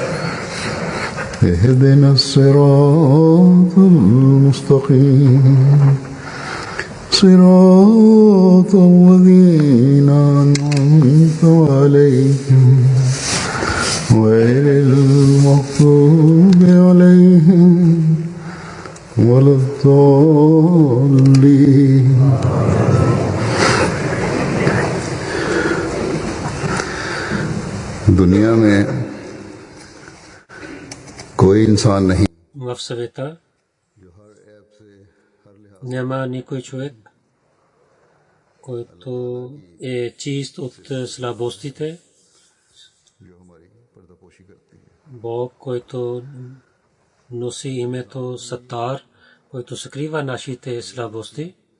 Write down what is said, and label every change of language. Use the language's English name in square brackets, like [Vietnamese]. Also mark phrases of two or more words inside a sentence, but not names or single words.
[Arabic] اهدنا الصراط المستقيم صراط الذين أنعمت عليهم غير المغضوب عليهم ولا الضالين. [Hindi] दुनिया में कोई इंसान नहीं [Bulgarian] в света няма никой човек, който е чист от слабостите. Бог, който носи името Сатар, който скрива нашите слабости.